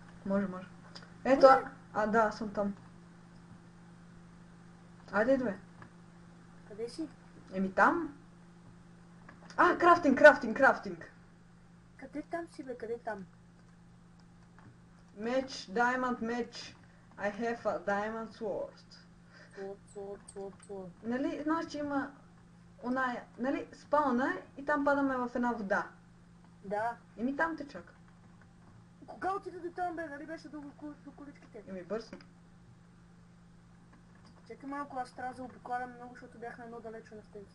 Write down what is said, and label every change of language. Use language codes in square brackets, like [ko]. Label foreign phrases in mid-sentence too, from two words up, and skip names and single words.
[bg] Може. Ето, да, съм там. Айде, идвай. Къде си? Еми там. Крафтинг. Къде там си, бе? Къде там? Меч, diamond меч. [en] I have a diamond sword. [bg] Свод. Нали, знаеш, че има оная, нали, спауна и там падаме в една вода. Да. Еми там те чака. Кога отида до там, бе? Нали беше до количките? Еми бързо. Чакай малко, аз трябва да обиколям много, защото бях на едно далече на стенци.